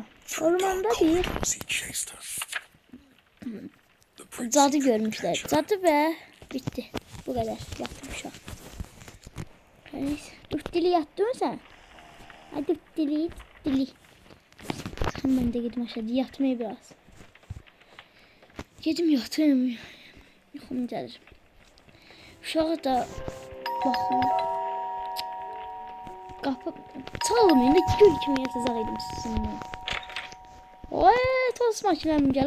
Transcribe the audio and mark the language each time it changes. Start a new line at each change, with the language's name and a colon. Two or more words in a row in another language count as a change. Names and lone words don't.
Turkish: Ormanda bir cadı görmüşler. Cadı ve bitti. Bu kadar. Yattım şu an. Neyse. Duttili yattın mı sen? Hadi duttili. Ben de gidip aşağıda yatmaya biraz.
Azerbaijani: Gedim yatırım. Yuxum gəlir. Uşağı da baxın. Qapı çalmayın da gül kimi yatacaq idim sizinlə. Oy, tost makinəm gəlib.